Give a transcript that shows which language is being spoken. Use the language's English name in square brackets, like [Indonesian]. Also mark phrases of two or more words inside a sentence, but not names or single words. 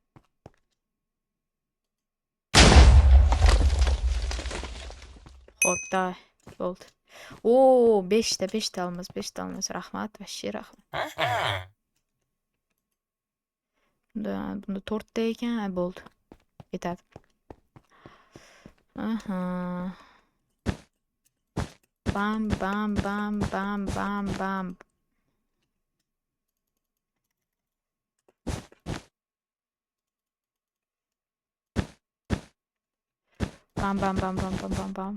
[Uzbek] Hop, davay. Bo'ldi. O, 5 ta olamiz. Rahmat, vashshi rahmat. Bunda 4 ta ekan, bo'ldi. Yetadi. Aha. Bam, bam, bam, bam, bam, bam. Bam, bam, bam, bam, bam, bam, bam.